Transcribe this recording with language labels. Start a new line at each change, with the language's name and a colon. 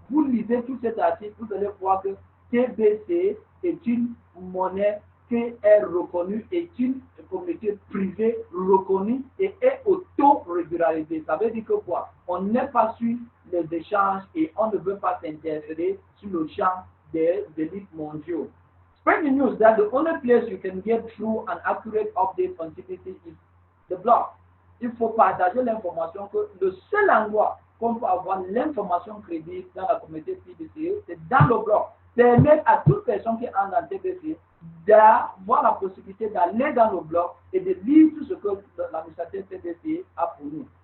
French: Vous lisez tout cet article, vous allez voir que TBC est une monnaie qui est reconnue, est une communauté privée reconnue et est auto-régularisée. Ça veut dire que quoi? On n'est pas sur les échanges et on ne veut pas s'interférer sur le champ des élites mondiaux.
English: Spread the news that the only place you can get true and accurate updates on TBC is the blog.
French: Il faut partager l'information que le seul endroit qu'on peut avoir l'information crédible dans la communauté TBC, c'est dans le blog. Permettre à toute personne qui entre dans TBC d'avoir la possibilité d'aller dans le blog et de lire tout ce que l'administrateur TBC a pour nous.